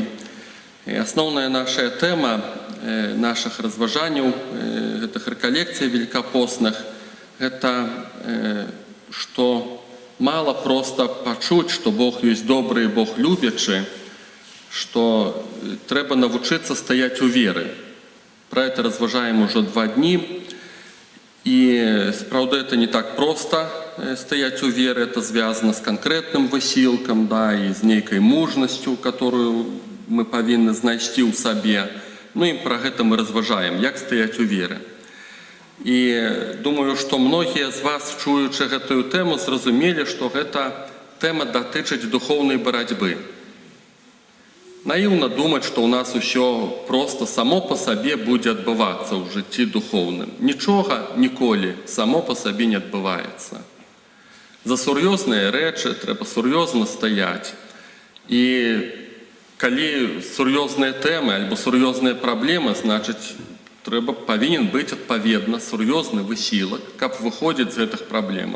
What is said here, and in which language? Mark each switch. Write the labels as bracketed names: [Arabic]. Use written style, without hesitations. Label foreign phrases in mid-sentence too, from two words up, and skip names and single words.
[Belarusian] Асноўная наша тэма нашых разважанняў, гэтых рэкалекцый великапостных, гэта што мала проста пачуць, што Бог ёсць добры і Бог любячы, што трэба навучыцца стаяць у веры. [Russian] Про это разважаем уже 2 дні. И, правда, это не так просто стоять у веры, это связано с конкретным высилком, да, и с некой мужностью, которую мы повинны [Belarusian] знайсці ў сабе. [Russian] Ну и про это мы разважаем, як стоять у веры. И думаю, что многие из вас, [Belarusian] чуючы гэтую тему, зразумелі, [Russian] что эта тема датычыць духовной борьбы. Наивно думать, что у нас все просто само по себе будет отбываться в житті духовным. [Belarusian] Нічога ніколі [Russian] само по себе не отбывается. [Belarusian] За сур'ёзныя рэчы трэба сур'ёзна стаять. И калі сур'ёзныя тэмы альбо сур'ёзныя праблемы, значыць, павінен быць адпаведна сур'ёзны высілак, каб выходзіць з гэтых праблемаў.